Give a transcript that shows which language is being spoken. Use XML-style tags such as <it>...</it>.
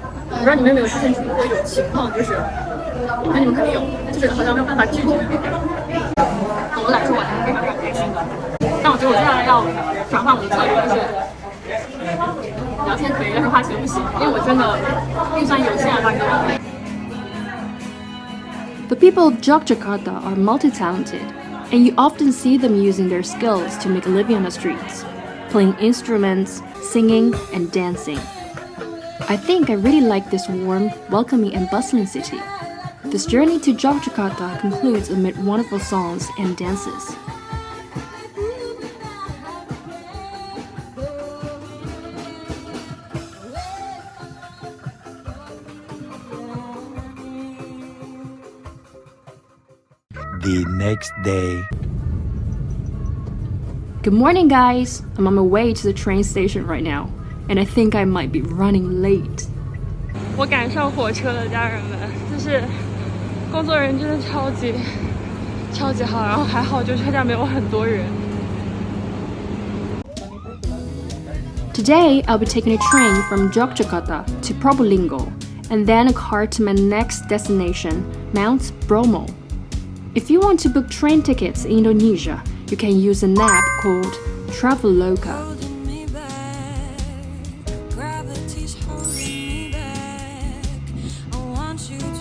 <zh>我不知道你们有没有之前听过有情况，就是我觉得你们肯定有，就是好像没有办法拒绝。总的来说，我还是非常开心的。但我觉得我接下来要转换我的策略，就是聊天可以，但是花钱不行，因为我真的预算有限啊，大哥。</zh> <en>The people of Yogyakarta are multi-talented, and you often see them using their skills to make a living on the streets, playing instruments, singing, and dancing. I think I really like this warm, welcoming, and bustling city. This journey to Yogyakarta concludes amid wonderful songs and dances. The next day. Good morning, guys! I'm on my way to the train station right now.And I think I might be running late.</en> <zh>我赶上火车了，家人们，就是工作人员真的超级好，然后还好就车站没有很多人。</zh> <en>Today, I'll be taking a train from Yogyakarta to Probolinggo, and then a car to my next destination, Mount Bromo. If you want to book train tickets in Indonesia, you can use an app called Traveloka.Gravity's holding me back. I want you</en>